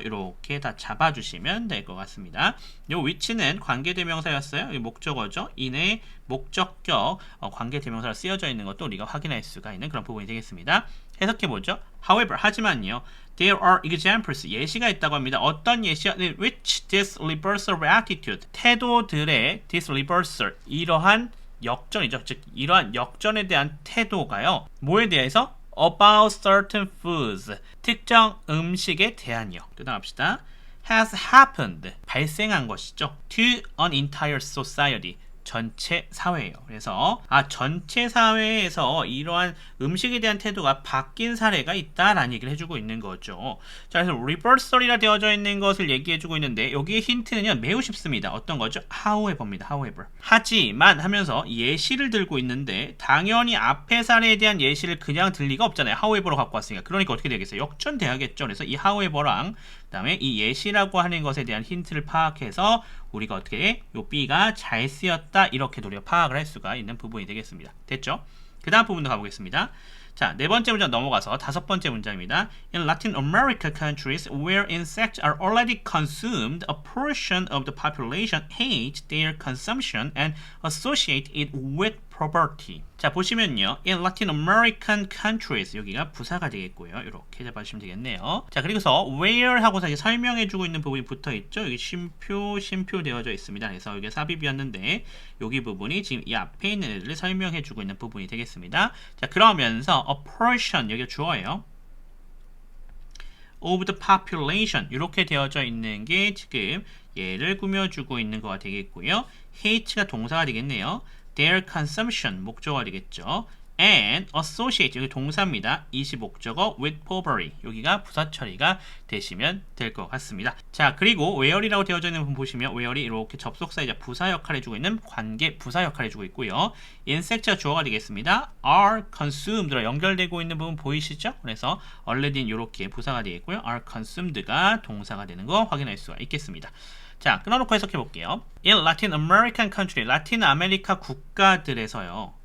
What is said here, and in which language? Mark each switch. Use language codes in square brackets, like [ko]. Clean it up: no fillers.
[ko] 이렇게 다 잡아주시면 될 것 같습니다. 요 which는 관계대명사였어요. 이 목적어죠. in의 목적격 관계대명사로 쓰여져 있는 것도 우리가 확인할 수가 있는 그런 부분이 되겠습니다. 해석해보죠. [en] However, [ko] 하지만요. [en] There are examples, [ko] 예시가 있다고 합니다. 어떤 예시야? [en] In which this reversal of attitude, [ko] 태도들의 [en] this reversal, [ko] 이러한 역전이죠. 즉, 이러한 역전에 대한 태도가요. 뭐에 대해서? [en] About certain foods, [ko] 특정 음식에 대한요. 또 나갑시다. [en] Has happened, [ko] 발생한 것이죠. [en] To an entire society, [ko] 전체 사회예요. 그래서 전체 사회에서 이러한 음식에 대한 태도가 바뀐 사례가 있다라는 얘기를 해주고 있는 거죠. 자, 그래서 reversal이라 되어져 있는 것을 얘기해주고 있는데 여기에 힌트는요 매우 쉽습니다. 어떤 거죠? however입니다. however. 하지만 하면서 예시를 들고 있는데 당연히 앞의 사례에 대한 예시를 그냥 들 리가 없잖아요. however로 갖고 왔으니까. 그러니까 어떻게 되겠어요? 역전돼야겠죠. 그래서 이 however랑 그 다음에 이 예시라고 하는 것에 대한 힌트를 파악해서 우리가 어떻게 요 B가 잘 쓰였다 이렇게 우리가 파악을 할 수가 있는 부분이 되겠습니다. 됐죠? 그 다음 부분도 가보겠습니다. 자, 네 번째 문장 넘어가서 다섯 번째 문장입니다. [en] In Latin America countries where insects are already consumed, a portion of the population hate their consumption and associate it with poverty. [ko] 자, 보시면요. [en] In Latin American countries [ko] 여기가 부사가 되겠고요. 이렇게 잡아주시면 되겠네요. 자, 그리고서 where 하고서 이제 설명해주고 있는 부분이 붙어있죠. 여기 쉼표 되어져 있습니다. 그래서 여기 삽입이었는데 여기 부분이 지금 이 앞에 있는 애들을 설명해주고 있는 부분이 되겠습니다. 자, 그러면서 a portion 여기가 주어예요. [en] of the population [ko] 이렇게 되어져 있는 게 지금 얘를 꾸며주고 있는 거가 되겠고요. hate가 동사가 되겠네요. [en] Their consumption [ko] 목적어가 되겠죠. And associate 여기 동사입니다. 이시 목적어 [en] with poverty [ko] 여기가 부사 처리가 되시면 될 것 같습니다. 자, 그리고 where이라고 되어져 있는 부분 보시면 where이 이렇게 접속사이자 부사 역할을 해주고 있는 관계 부사 역할을 해주고 있고요. insect가 주어가 되겠습니다. [en] are consumed [ko] 로 연결되고 있는 부분 보이시죠? 그래서 already는 이렇게 부사가 되겠고요. are consumed가 동사가 되는 거 확인할 수가 있겠습니다. 자, 끊어놓고 해석해 볼게요. [en] In Latin American country, [ko] 라틴 아메리카 국가들에서요.